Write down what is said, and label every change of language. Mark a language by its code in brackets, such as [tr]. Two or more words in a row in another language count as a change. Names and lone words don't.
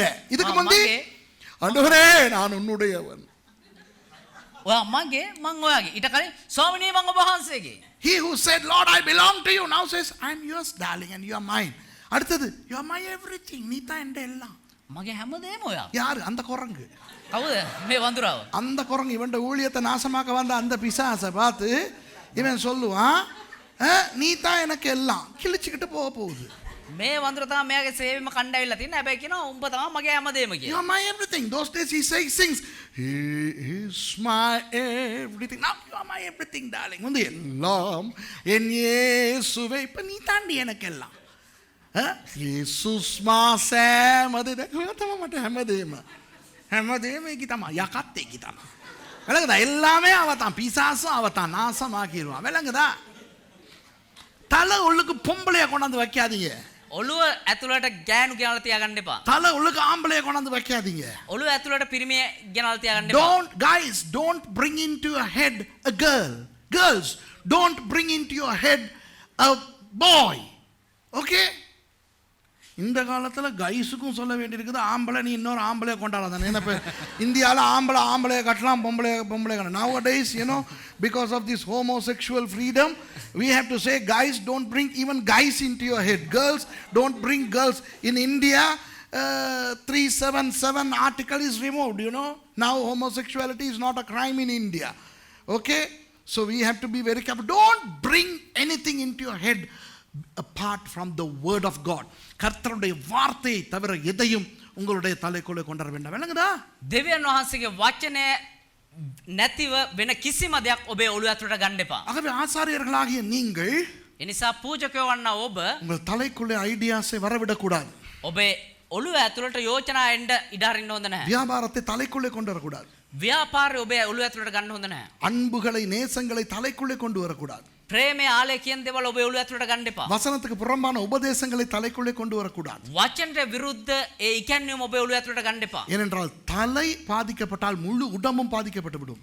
[ta] இதுக்கு முந்தி ஆண்டவரே நான் உன்னுடையவன். [si] ඔයා මගේ මං ඔයාගේ. ඊට කලින් ස්වාමිනේ මං ඔබ වහන්සේගේ. [en] He who said, Lord, I belong to you, now says, I'm yours, darling, and you are mine. [ta] அடுத்தது, [en] you are my everything. [ta] நீ தான் எந்த எல்லாம். [si] මගේ හැමදේම ඔයා. [ta] யாரு? அந்த குரங்கு. [si] කවුද මේ වඳුරාව? [ta] அந்த குரங்கு இவன் ஊழியத்தை நாசமாக்க வந்த அந்த பிசாசை பார்த்து இவன் சொல்லுவான், நீ தான் எனக்கு எல்லாம். கிழிச்சுக்கிட்டு போக போகுது. [si] මේ වඳුර තමයි මෙයාගේ සේවෙම කණ්ඩායවිලා තියෙන. හැබැයි කියනවා උඹ තමයි මගේ හැමදේම [en] You [si] කියලා. [en] are my everything. Those days he sings, He is my everything. Now you are my everything, darling. [ta] வந்து எல்லாம் என் இயேசுவே. இப்ப நீ தாண்டி எனக்கு எல்லாம். [si] යේසුස් මාසෑමද දැකලා මට හැමදේම ඒකි තමයි. යකත් ඒකි තමයි. [ta] விளங்குதா? எல்லாமே அவதான். பிசாசும் அவதான். நாசமா ஆக்கிடுவான். விளங்குதா? தலை உள்ளுக்கு பொம்பளைய கொண்டாந்து வைக்காதீங்க. [si] ඔළුව ඇතුළට ගෑනු ගෙනල්ලා තියාගන්න එපා. [ta] தலை உள்ளுக்கு ஆம்பளைய கொண்டாந்து வைக்காதீங்க. [si] ඔළුව ඇතුළට පිරිමිය ගෙනල්ලා තියාගන්න එපා. [en] Don't bring into your head a girl. Girls, don't bring into your head a boy. Okay? [ta] இந்த காலத்துல கைஸுக்கும் சொல்ல வேண்டியிருக்குது, ஆம்பளை நீ இன்னொரு ஆம்பளைய கொண்டாடாதானே. ஏன்னா இப்போ இந்தியாவில் ஆம்பளைய கட்டலாம், பொம்பளை கட்டலாம். [en] Nowadays, you know, because of this homosexual freedom, we have to say, guys, don't bring even guys into your head. Girls, don't bring girls. In India, 377 article is removed, you know. Now homosexuality is not a crime in India. Okay? So we have to be very careful. Don't bring anything into your head apart from the word of God. [ta] கர்த்தருடைய வார்த்தையை தவிர எதையும் உங்களுடைய தலைக்குள்ளே கொண்டு வர வேண்டாம். விளங்குதா? [si] දෙවියන් වහන්සේගේ වචනය නැතිව වෙන කිසිම දෙයක් ඔබේ ඔළුව ඇතුළට ගන්න එපා. [ta] ஆகவே ஆசாரியர்களாகிய நீங்கள் [si] ඒ නිසා පූජකයෝ වන්නා ඔබ [ta] உங்கள் தலைக்குள்ளே ஐடியாஸை வரவிடக்கூடாது. [si] ඔබේ ඔළුව ඇතුළට යෝජනා එන්න ඉඩ අරින්න හොඳ නැහැ. [ta] வியாபாரத்தை தலைக்குள்ளே கொண்டு வரக்கூடாது. [si] ව්‍යාපාරය ඔබේ ඔළුව ඇතුළට ගන්න හොඳ නැහැ. [ta] அன்புகளை நேசங்களை தலைக்குள்ளே கொண்டு வரக்கூடாது. [si] ප්‍රේමය ආලය කියන දේවල් ඔබේ ඔළුව ඇතුළට ගන්න එපා. [ta] வசனத்துக்கு புறம்பான உபதேசங்களை தலைக்குள்ளே கொண்டு வரக்கூடாது. [si] වචනට විරුද්ධ ඒ ඉගැන්වීම ඔබේ ඔළුව ඇතුළට ගන්න එපා. [ta] ஏனென்றால் தலை பாதிக்கப்பட்டால் முழு உடம்பும் பாதிக்கப்பட்டு விடும்.